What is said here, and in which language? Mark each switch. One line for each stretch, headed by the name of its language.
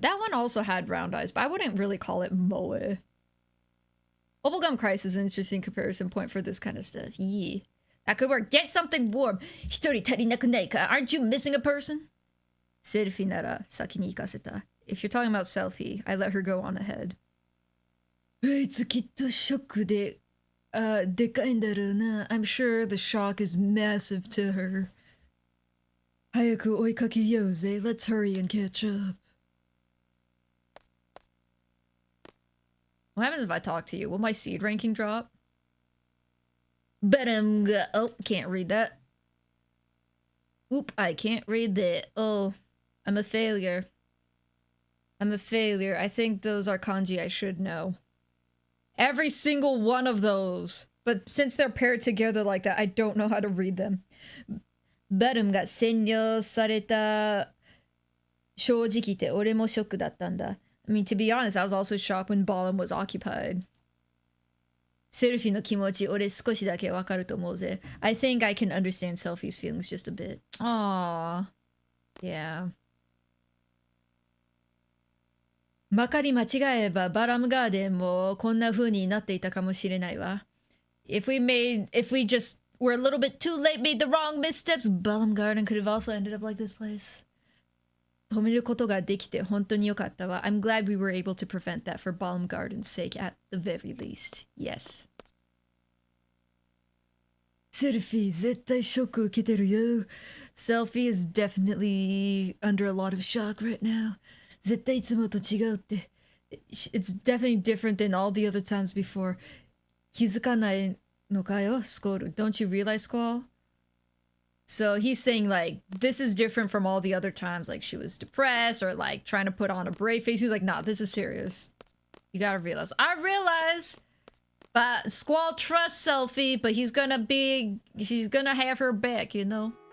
English: That one also had round eyes, but I wouldn't really call it moe. Bubblegum Crisis is an interesting comparison point for this kind of stuff. Yeah. That could work. Get something warm.
Japanese: Hitori tarinaku nai ka?
English: Aren't you missing a person?
Japanese: Selfie nara saki ni ikaseta.
English: If you're talking about selfie, I let her go on ahead.
Japanese: あいつきっとショックで、でかいんだろうな.
English: I'm sure the shock is massive to her.
Japanese: 早く追いかけようぜ.
English: Let's hurry and catch up. What happens if I talk to you? Will my seed ranking drop? But oh, can't read that. Oop, I can't read that. Oh, I'm a failure. I'm a failure. I think those are kanji I should know. Every single one of those. But since they're paired together like that, I don't know how to read them.
Japanese: バルムが占領された正直言って俺もショックだったんだ。
English: I mean, to be honest, I was also shocked when Balam was occupied.
Japanese: セルフィの気持ち俺少しだけわかると思うぜ。
English: I think I can understand Selfie's feelings just a bit. Aww. Yeah.
Japanese: まかり間違えばバラムガーデンもこんな風になっていたかもしれないわ。
English: If we just were a little bit too late, made the wrong missteps, Balam Garden could have also ended up like this place.
Japanese: 止めることができて本当に良かったわ。
English: I'm glad we were able to prevent that for Balam Garden's sake at the very least. Yes.
Japanese: セルフィー絶対ショック受けてるよ。
English: Selfie is definitely under a lot of shock right now.
Japanese: 絶対いつもと違うって。
English: It's definitely different than all the other times before.
Japanese: 気づかないのかよ、スコール。
English: Don't you realize, Squall? So he's saying, like, this is different from all the other times. Like, she was depressed or, like, trying to put on a brave face. He's like, nah, this is serious. You gotta realize. I realize. But Squall trusts Selfie, but she's gonna have her back, you know?